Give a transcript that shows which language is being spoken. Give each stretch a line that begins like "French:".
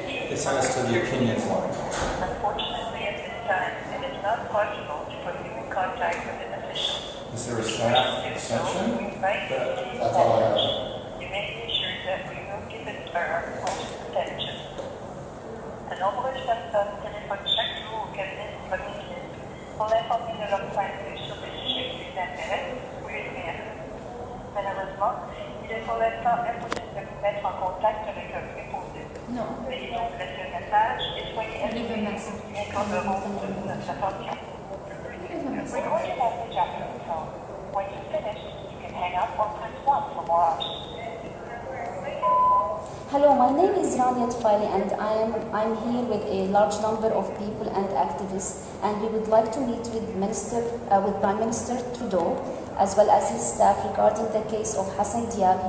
English: They sent us to the opinions line. Unfortunately, at this time, it is not possible to put you in contact with an official. Is there a staff extension? That's all I have. You may be assured that we will give it our utmost attention.
French: De nombreuses personnes téléphonent chaque jour au cabinet du Premier ministre pour l'informer de leur point de vue sur des sujets qui les intéressent ou les méritent. Malheureusement, il est pour l'instant impossible de vous mettre en contact avec un préposé. Non. Veuillez donc laisser un message et soyez assurés que nous vous accorderons toute notre attention.
English: We're going to message after the phone. When you finish, you can hang up or press 1 for more options. Hello, my name is Rania Tfaili, and I'm here with a large number of people and activists, and we would like to meet with Prime Minister Trudeau, as well as his staff, regarding the case of Hassan Diab.